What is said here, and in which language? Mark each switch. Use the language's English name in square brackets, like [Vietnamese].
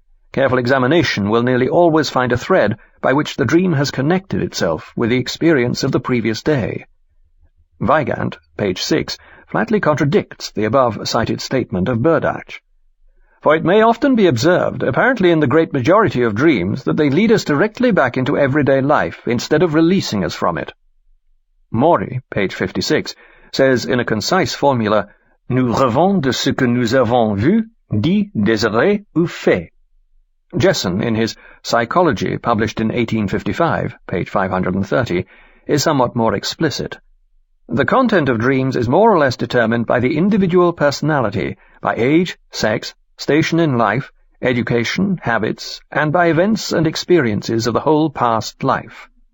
[English] Careful examination will nearly always find a thread by which the dream has connected itself with the experience of the previous day. Weigand, page 6, flatly contradicts the above-cited statement of Burdach. For it may often be observed, apparently in the great majority of dreams, that they lead us directly back into everyday life instead of releasing us from it. Maury, page 56, says in a concise formula, [French] Nous rêvons de ce que nous avons vu, dit, désiré ou fait. [English] Jessen, in his Psychology, published in 1855, page 530, is somewhat more explicit. The content of dreams is more or less determined by the individual personality, by age, sex, station in life, education, habits, and by events and experiences of the whole past life.